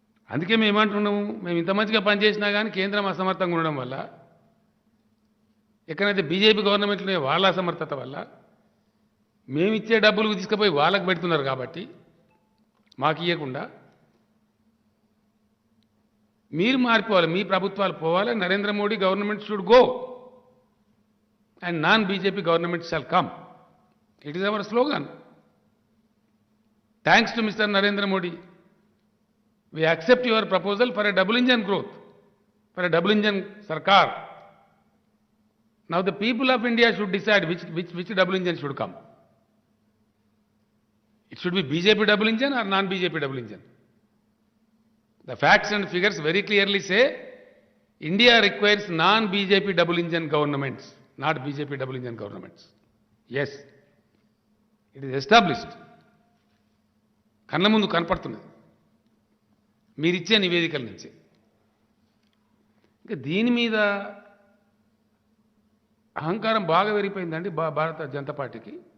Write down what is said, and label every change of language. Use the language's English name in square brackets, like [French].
[Telugu] అందుకే మేము ఏమంటున్నాము, మేము ఇంత మంచిగా పనిచేసినా కానీ కేంద్రం అసమర్థంగా ఉండడం వల్ల, ఎక్కడైతే బీజేపీ గవర్నమెంట్లో వాళ్ళ అసమర్థత వల్ల మేము ఇచ్చే డబ్బులు తీసుకుపోయి వాళ్ళకు పెడుతున్నారు కాబట్టి మాకు ఇవ్వకుండా మీరు మారిపోవాలి, మీ ప్రభుత్వాలు పోవాలి. Narendra Modi government should go [English] and non-BJP government shall come. It is our slogan. Thanks to Mr. Narendra Modi, we accept your proposal for a double engine growth, for a double engine sarkar. Now the people of India should decide which double engine should come. It should be BJP double engine or non-BJP double engine. The facts and figures very clearly say India requires non-BJP double engine governments, not BJP double engine governments. Yes, it is established. [Telugu] కళ్ళ ముందు కనపడుతున్నది మీరిచ్చే నివేదికల నుంచి. ఇంకా దీని మీద అహంకారం బాగా పెరిగిపోయిందండి భారత జనతా పార్టీకి.